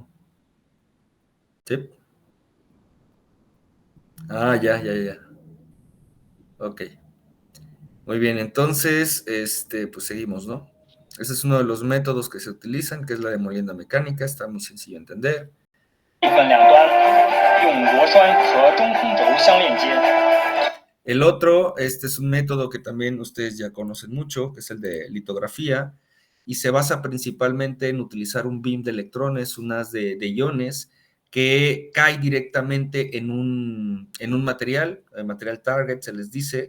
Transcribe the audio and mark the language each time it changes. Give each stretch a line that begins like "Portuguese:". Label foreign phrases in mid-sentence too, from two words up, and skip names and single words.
Spanish: ¿Sí? Ah, ya. Ok. Muy bien, entonces, pues seguimos, ¿no? Ese es uno de los métodos que se utilizan, que es la de molienda mecánica, está muy sencillo de entender.
Chinese: 分两端用螺栓和中空轴相链接。
Spanish: El otro, este es un método que también ustedes ya conocen mucho, que es el de litografía, y se basa principalmente en utilizar un beam de electrones, un haz de iones, que cae directamente en un material, el material target se les dice.